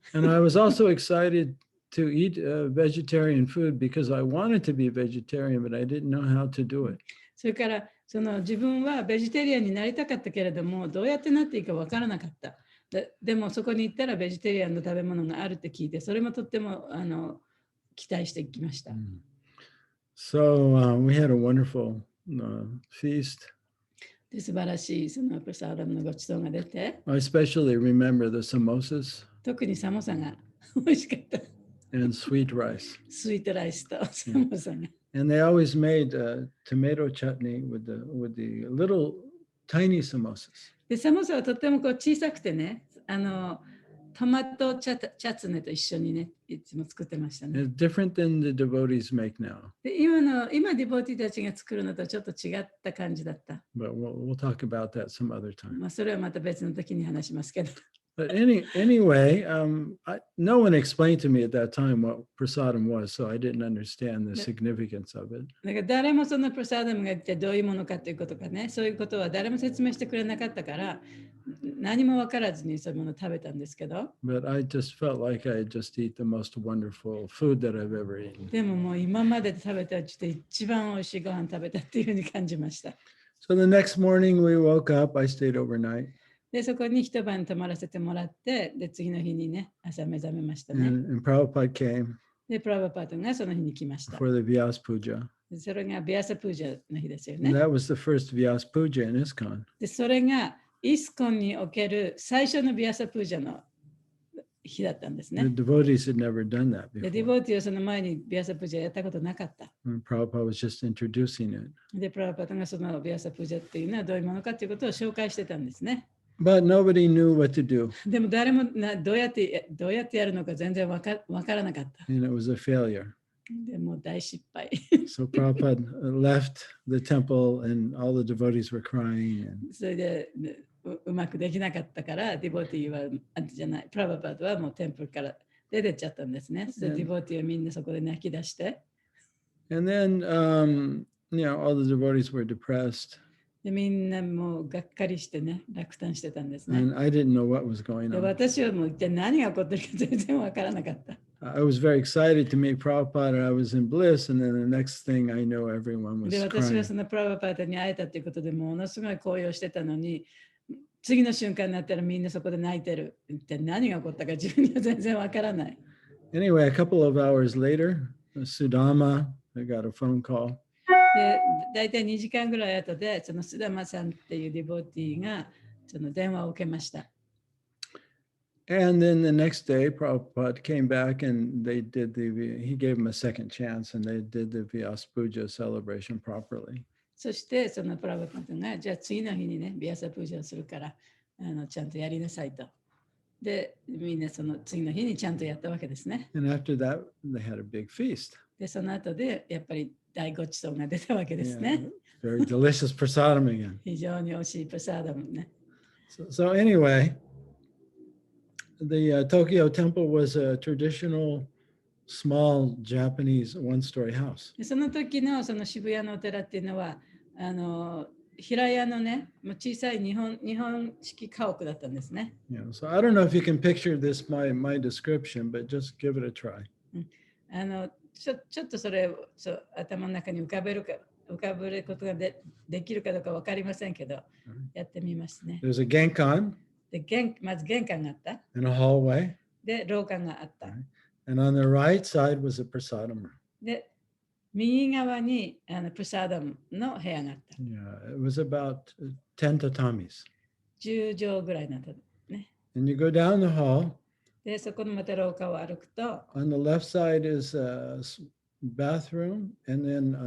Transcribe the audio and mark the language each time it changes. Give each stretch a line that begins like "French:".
English: And I was also excited to eat vegetarian food because I wanted to be vegetarian, but I didn't know how to do it.
Japanese: それから自分はベジタリアンになりたかったけれども、どうやってなっていいか分からなかった。でもそこに行ったらベジタリアンの食べ物があるって聞いて、それもとっても期待してきました。
English: So we had a wonderful feast.
Japanese: で素晴らしいそのプラサーダムのごちそうが出て、
English: I especially remember the samosas
Japanese: 特にサモサが美味しかった。
English: and sweet rice.
Japanese: スイートライスとサモサが。
English: And they always made tomato chutney with the little tiny samosas.
Japanese: でサモサはとってもこう小さくてね、トマトチャツネと一緒にね、いつも作ってましたね。
English: It's different than the devotees make now.
Japanese: で今ディボーティーたちが作るのとちょっと違った感じだった。
English: But we'll talk about that some other time.
Japanese: まあそれはまた別の時に話しますけど。
English: But anyway, no one explained to me at that time what prasadam was, so I didn't understand the significance of it.
Japanese: だから誰もそのプラサーダムが一体どういうものかということかね、そういうことは誰も説明してくれなかったから、何も分からずにそういうものを食べたんですけど。
English: But I just felt like I just eat the most wonderful food that I've ever eaten.
Japanese: でももう今まで食べたうちで一番おいしいご飯食べたっていうふうに感じました。
English: So the next morning we woke up, I stayed overnight.
Japanese: で、そこに一晩泊まらせてもらって、で、次の日にね、朝目覚めましたね。
English: And Prabhupada came
Japanese: で、プラバパートがその日に来ました。
English: for the Vyas Puja.
Japanese: でそれがビアサプージャの日ですよ
English: And
Japanese: ね。
English: that was the first Vyas Puja in ISKCON.
Japanese: で、それがイスコンにおける最初のビアサプージャの日だったんですね。
English: The devotees had never done that
Japanese: で、ディボ
English: before.
Japanese: ーティーはその前にビアサプージャやったことなかった。
English: And Prabhupada was just introducing it.
Japanese: で、プラバパートがそのビアサプージャっていうのはどういうものかということを紹介してたんですね。
English: But nobody knew what to do.
Japanese: でも誰もどうやってやるのか全然わからなかった。
English: And it was a failure.
Japanese: でもう大失敗。
English: So Prabhupada left the temple and all the devotees were crying. And
Japanese: それでうまくできなかったから、ディボーティーは、じゃない、プラバパートはもうテンプルから出てっちゃったんですね。それでディボーティーはみんなそこで泣き出して。
English: And then, all the devotees were depressed.
Japanese: でみんなもうがっかりしてね、落胆してたんですね。
English: And I didn't know what was going
Japanese: で
English: on.
Japanese: 私はもう一体何が起こってるか全然わからなかった。
English: I was very excited to meet Prabhupada and I was in bliss. And then the next thing I knew, everyone was
Japanese: で私
English: crying.
Japanese: はそのプラバパートに会えたということでものすごい高揚してたのに、次の瞬間になったらみんなそこで泣いてる。一体何が起こったか自分には全然わからない。
English: Anyway, a couple of hours later, Sudama, I got a phone call.
Japanese: で、大体2時間ぐらい後で、その須田間さんっていうディボーティーがその電話を受けました。
English: And then the next day, Prabhupada came back and he gave him a second chance and they did the Vyas Puja celebration properly.
Japanese: そしてそのプラバパートが、じゃあ次の日にね、ビアサプージャをするからちゃんとやりなさいと。で、みんなその次の日にちゃんとやったわけですね。
English: And after that, they had a big feast.
Japanese: で、その後でやっぱり大ごちそうが出たわけです
English: Yeah,
Japanese: ね。
English: very delicious prasadam again.
Japanese: 非常に美味しいプラサーダムね。
English: So anyway, the Tokyo temple was a traditional small Japanese one-story house.
Japanese: でその時のその渋谷のお寺っていうのは、平屋のね、もう小さい日本式家屋だったんですね。
English: Yeah, so I don't know if you can picture this, my description, but just give it a try.
Japanese: ちょっとそれを頭の中に浮かべることができるかどうか分かりませんけど、やってみますね。
English: There's a genkan
Japanese: で、まず玄関があった。
English: and a hallway,
Japanese: で、廊下があった。
English: and on the right side was a prasadam room.
Japanese: で、右側にプサダムの部屋があった。
English: Yeah, it was about 10 tatamis.
Japanese: 10畳ぐらいだったね。
English: And you go down the hall.
Japanese: で、そこのまた廊下を歩くと、
English: On the left side is a bathroom, and then